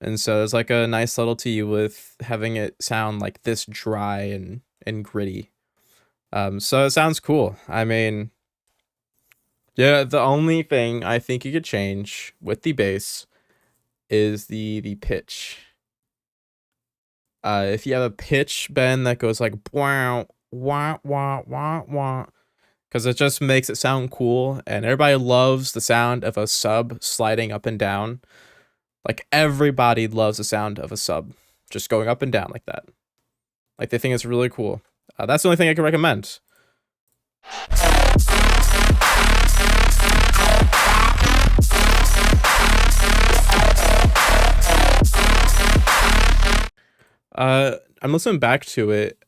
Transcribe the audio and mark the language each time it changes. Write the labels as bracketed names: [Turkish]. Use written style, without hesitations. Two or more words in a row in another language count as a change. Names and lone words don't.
[English] And so there's like a nice subtlety with having it sound like this dry and gritty. So it sounds cool. I mean, yeah, the only thing I think you could change with the bass is the pitch. If you have a pitch bend that goes like wow, wah, wah, wah, wah, because it just makes it sound cool, and everybody loves the sound of a sub sliding up and down. Like everybody loves the sound of a sub just going up and down like that. Like they think it's really cool. That's the only thing I can recommend. I'm listening back to it.